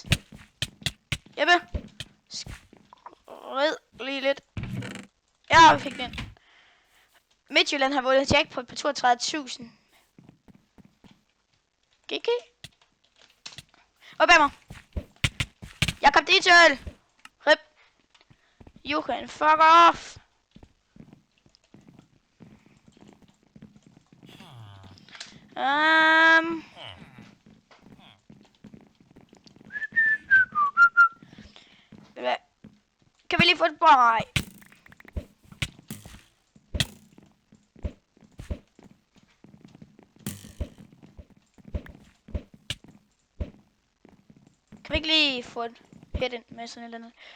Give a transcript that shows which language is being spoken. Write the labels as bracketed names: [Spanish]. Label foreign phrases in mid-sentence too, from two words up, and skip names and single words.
[Danish] Jeppe. Skrid lige lidt. Ja, vi fik den. Midtjylland har vundet jackpot på 32.000. GG. Og bag mig. Jeg kom dit til. Rip. [English] You can fuck off. [Danish] Kan vi lige få et brej? Kan vi ikke lige få et hit ind med sådan et eller andet?